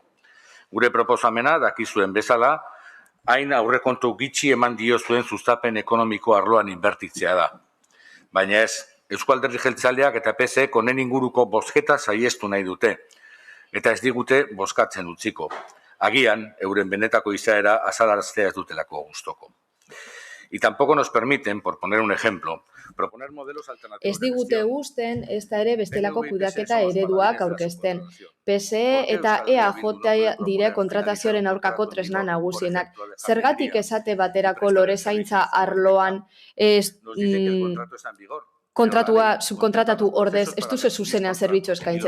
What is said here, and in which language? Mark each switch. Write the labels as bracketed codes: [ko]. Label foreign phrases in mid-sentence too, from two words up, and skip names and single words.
[eu] Gure proposamena, dakizuen bezala, hain aurrekontu gitxi eman dio zuen sustapen ekonomiko arloan inbertitzea da. Baina ez, Eusko Alderdi Jeltzaleak eta PSEek honen inguruko bozketa saiestu nahi dute, eta ez digute bozkatzen utziko. Agian, euren benetako izaera azalaraztea ez dutelako gustoko. [es] Y tampoco nos permiten, por poner un ejemplo, proponer modelos alternativos. [eu] Ez digute uzten, ez da ere bestelako kudeaketa ereduak aurkezten. PSE eta EAJ dire kontratazioaren aurkako tresna nagusienak. Zergatik esate baterako lorezaintza arloan kontratua subkontratatu ordez ez duzu zuzenean zerbitzu eskaintzen.